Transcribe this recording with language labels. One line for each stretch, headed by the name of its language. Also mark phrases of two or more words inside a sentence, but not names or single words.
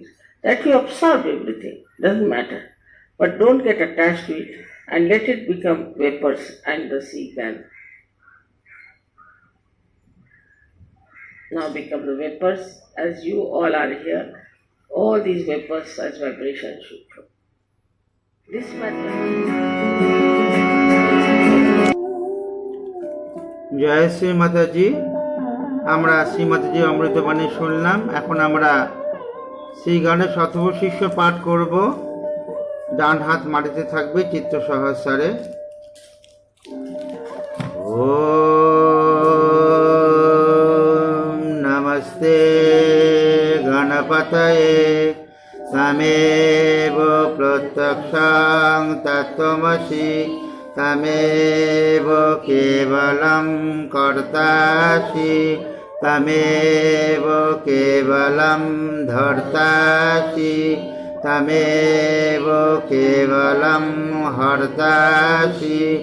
English: That you absorb everything, doesn't matter. But don't get attached to it and let it become vapors and the sea can now become the vapors as you all are here. All these vapors as vibration should flow. This method.
Bangla: জয় শ্রী মাতাজি। আমরা শ্রী মাতাজি অমৃতবাণী শুনলাম। এখন আমরা শ্রী গণেশ অথবা শিষ্য পাঠ করব। ডান হাত মাটিতে থাকবে চিত্ত সহস্রে।
Sanskrit: ওম নমস্তে গণপতয়ে তমেব প্রত্যক্ষং তত্ত্বমসি তমেব কেবলং কর্তাসি তমেব কেবলং ধর্তাসি তমেব কেবলং হর্তাসি